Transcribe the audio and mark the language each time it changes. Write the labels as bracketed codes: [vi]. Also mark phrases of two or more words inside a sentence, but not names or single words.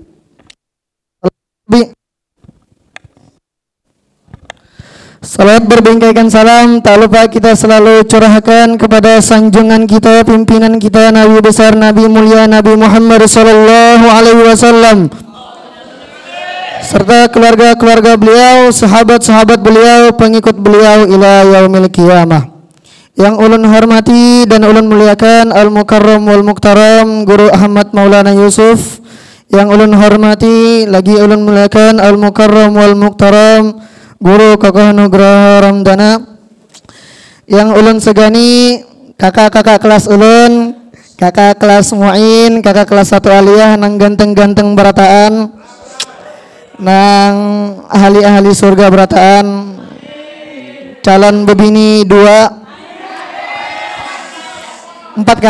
[id] Salat berbingkaikan salam, tak lupa kita selalu curahkan kepada sanjungan kita, pimpinan kita, Nabi besar, Nabi mulia, Nabi Muhammad [ar] صلى الله عليه وسلم, [id] serta keluarga-keluarga beliau, sahabat-sahabat beliau, pengikut beliau [ar] إلى يوم القيامة. [bjn] Yang ulun hormati dan ulun muliakan [ar] المكرم والمحترم [bjn] Guru Ahmad Maulana Yusuf. Yang ulun hormati lagi ulun muliakan [ar] المكرم والمحترم [bjn] Guru Kokoh Nugraha Ramdana. Yang ulun segani kakak-kakak kelas ulun, kakak kelas Mu'in, kakak kelas 1 aliyah nang ganteng-ganteng berataan, nang ahli-ahli surga berataan, calon bebini 2, 4 kah?